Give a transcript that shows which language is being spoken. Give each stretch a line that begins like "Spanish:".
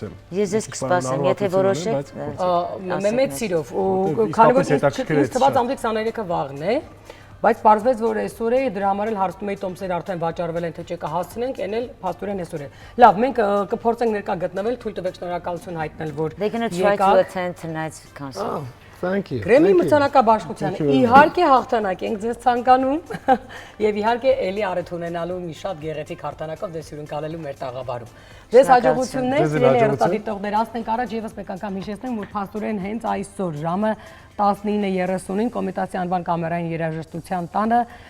Armenian: Ես ձեզ կսպասեմ, եթե որոշեք։ Մեծ սիրով, ու Որտեւ քանի որ իսկապես հետաքրքիր է ինձ թվաց ամենից 23-ը վաղն է, բայց պարզվեց, որ այսօր է, դրա համար էլ հարցնում էի տոմսեր արդեն վաճառվել են, թե չէ կհասցնենք, այն էլ փաստորեն այսօր է։ Լավ, մենք կփորձենք ներկա գտնվել, թույլ տվեք շնորհակալություն հայտնել, որ
English: They're going to try to attend tonight's concert. Thank you.
Armenian: Գրեմի մրցանակաբաշխության իհարկե հաղթանակ ենք ձեզ ցանկանում եւ իհարկե էլի արեթ ունենալու մի շատ գեղեցիկ հաղթանակով ձեզ հյուրընկալելու մեր տաղավարում։ Ձեզ հաջողություններ, սիրելի հեռուստադիտողներ, անցնենք առաջ եւս մեկ անգամ հիշեցնեմ, որ փաստորեն հենց այսօր ժամը 19:30-ին Կոմիտասի անվան կամերային երաժշտության տանը